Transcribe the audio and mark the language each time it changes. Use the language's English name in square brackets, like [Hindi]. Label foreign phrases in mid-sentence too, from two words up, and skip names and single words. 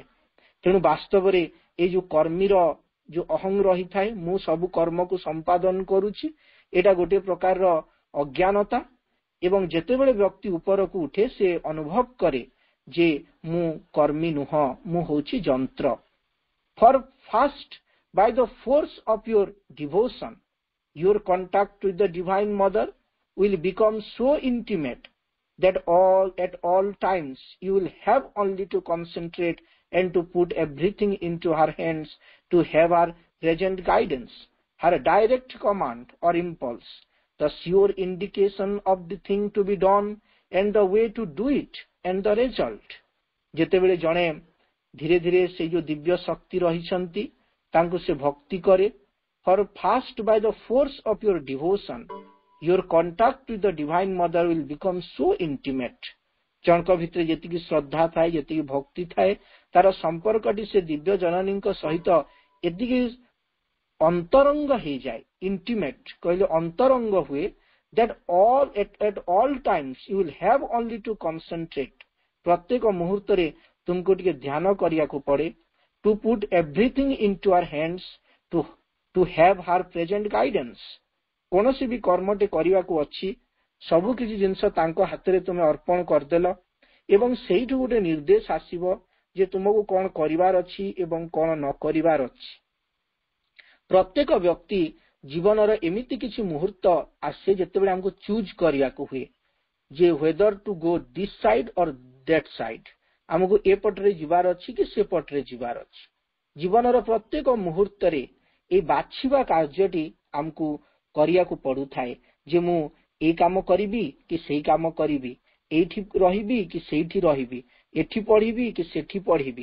[Odia] ତେଣୁ ବାସ୍ତବରେ ଏଇ ଯୋଉ କର୍ମୀର ଯୋଉ ଅହଂ ରହିଥାଏ, ମୁଁ ସବୁ କର୍ମକୁ ସମ୍ପାଦନ କରୁଛି, ଏଇଟା ଗୋଟିଏ ପ୍ରକାରର ଅଜ୍ଞାନତା। ଏବଂ ଯେତେବେଳେ ବ୍ୟକ୍ତି ଉପରକୁ ଉଠେ ସେ ଅନୁଭବ କରେ ଯେ ମୁଁ କର୍ମୀ ନୁହଁ, ମୁଁ ହେଉଛି ଯନ୍ତ୍ର। [English] for fast by the force of your devotion your contact with the Divine Mother will become so intimate that at all times you will have only to concentrate and to put everything into her hands to have her present guidance, her direct command or impulse, the sure indication of the thing to be done and the way to do it and the result. [Odia] ଯେତେବେଳେ ଜଣେ ଧୀରେ ଧୀରେ ସେ ଯୋଉ ଦିବ୍ୟ ଶକ୍ତି ରହିଛନ୍ତି ତାଙ୍କୁ ସେ ଭକ୍ତି କରେ, [English] for fast by the force of your devotion your contact with the Divine Mother will become so intimate. [Odia] ଜଣଙ୍କ ଭିତରେ ଯେତିକି ଶ୍ରଦ୍ଧା ଥାଏ, ଯେତିକି ଭକ୍ତି ଥାଏ, ତାର ସମ୍ପର୍କଟି ସେ ଦିବ୍ୟ ଜନନୀଙ୍କ ସହିତ ଏତିକି ଅନ୍ତରଙ୍ଗ ହେଇଯାଏ। ଇଣ୍ଟିମେଟ୍ କହିଲେ ଅନ୍ତରଙ୍ଗ ହୁଏ, [English] that at all times you will have only to concentrate. [Odia] ପ୍ରତ୍ୟେକ ମୁହୂର୍ତ୍ତରେ ତୁମକୁ ଟିକେ ଧ୍ୟାନ କରିବାକୁ ପଡେ, [English] to put everything into our hands to have her present guidance. [Odia] କୌଣସି ବି କର୍ମଟେ କରିବାକୁ ଅଛି, ସବୁ କିଛି ଜିନିଷ ତାଙ୍କ ହାତରେ ତୁମେ ଅର୍ପଣ କରିଦେଲ ଏବଂ ସେଇଠୁ ଗୋଟେ ନିର୍ଦ୍ଦେଶ ଆସିବ ଯେ ତୁମକୁ କଣ କରିବାର ଅଛି ଏବଂ କଣ ନ କରିବାର ଅଛି। ପ୍ରତ୍ୟେକ ବ୍ୟକ୍ତି ଜୀବନର ଏମିତି କିଛି ମୁହୂର୍ତ୍ତ ଆସେ ଯେତେବେଳେ ଆମକୁ ଚୁଜ୍ କରିବାକୁ ହୁଏ ଯେ [English] whether to go this side or that side, [Odia] ଆମକୁ ଏ ପଟରେ ଯିବାର ଅଛି କି ସେ ପଟରେ ଯିବାର ଅଛି। ଜୀବନର ପ୍ରତ୍ୟେକ ମୁହୂର୍ତ୍ତରେ এই ବାଛିବା କାର୍ଯ୍ୟଟି ଆମକୁ କରିବାକୁ ପଡୁଥାଏ ଯେ ମୁଁ ଏଇ କାମ କରିବି କି ସେଇ କାମ କରିବି, ଏଇଠି ରହିବି କି ସେଇଠି ରହିବି, ଏଠି ପଢିବି କି ସେଠି ପଢିବି।